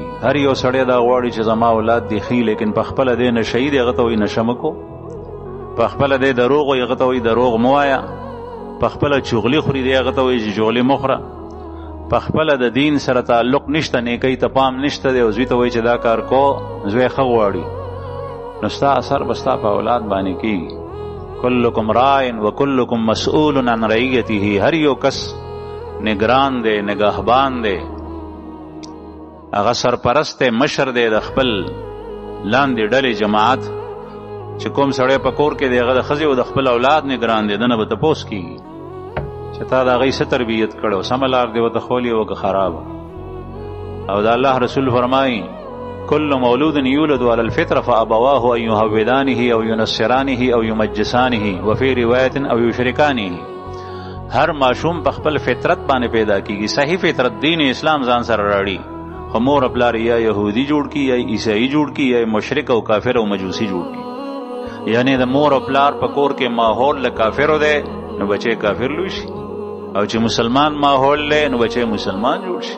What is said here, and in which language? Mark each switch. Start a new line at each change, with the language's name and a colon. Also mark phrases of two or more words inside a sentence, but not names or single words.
Pashto: هر یو سړی دا غواړي چې زما اولاد دی ښي، لیکن په خپله دی نشه دی، هغه ته وایي نشه مه کو، په خپله دی دروغ وایي، هغه ته وایي دروغ مه وایه، په خپله چغلي خوري دی، هغه ته وایي چې چغلي مه خوره، په خپله د دین سره تعلق نشته، نیکۍ ته پام نشته دی، او زوی ته وایي چې دا کار کو، زوی ښه غواړي، نو ستا اثر به ستا په اولاد باندې کېږي.
Arabic: کلکم راین و کلکم مسئول عن رعیته،
Pashto: هر یو کس نگران دی، نگهبان دی، هغه سرپرست دی، مشر دی د خپل لاندې ډلې جماعت. چې کوم سړی په کور کې دی هغه د ښځې او د خپل اولاد نگران دی، دنه به تپوس کېږي چې تا د هغوی څه تربیت کړی، سمه لار دې ورته ښولې وه که خرابه. او د الله رسول فرمایي
Arabic: كل مولود يولد على الفطرة فأبواه أن يهودانه أو ينصرانه أو يمجسانه وفي رواية أو يشركانه.
Pashto: هر ماشوم په خپل فطرت باندې پیدا کیږي، صحیح فطرت دین اسلام ځان سره راړي، خو مور او پلار یا يهودي جوړ کی، یا عیسائی جوړ کی، یا مشرک او کافر او مجوسی جوړ کی. یعنی د مور او پلار په کور کې ماحول له کافرو دی نو بچي کافر لوي شي، او چې مسلمان ماحول له نو بچي مسلمان جوړ شي.